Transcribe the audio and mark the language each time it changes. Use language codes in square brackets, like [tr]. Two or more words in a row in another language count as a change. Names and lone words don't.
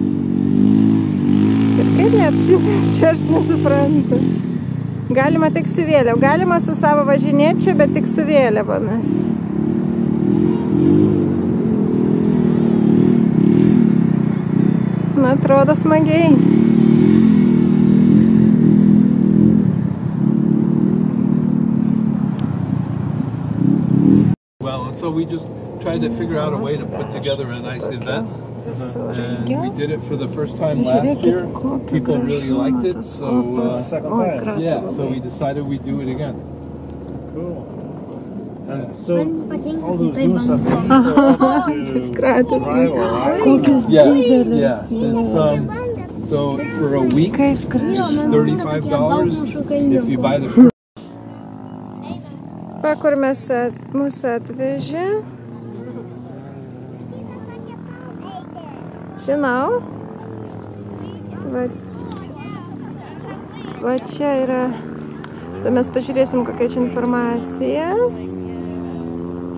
[lt] Ir kaip neapsiverčia, aš nesuprantu. Galima tik su vėliava. Galima su savo važinėčia, bet tik su vėliavomis. Man atrodo smagiai. [en] Well, and so we just tried to figure out a way to put together a nice event. And we did it for the first time last year. People really liked it, so yeah, so we decided we'd do it again. Cool. And so all those dunes have been to drive or yeah. So for a week, it's $35 if you buy the. [lt] Va, kur mūsų atvežė. Žinau. Va čia yra. Tai mes pažiūrėsim, kokia čia informacija.